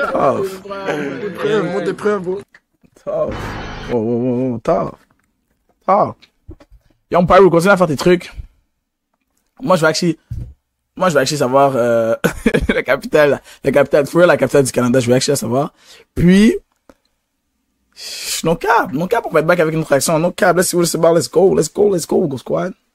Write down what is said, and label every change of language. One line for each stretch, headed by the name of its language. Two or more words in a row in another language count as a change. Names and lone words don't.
French: Monte tes preuves, bro. Tough. Young Pyro, continue à faire tes trucs. Moi je vais actually savoir la capitale la capitale du Canada, je vais actually savoir. Puis
English: no cap,
French: on va être back avec une autre action.
English: No cap, let's go, go squad.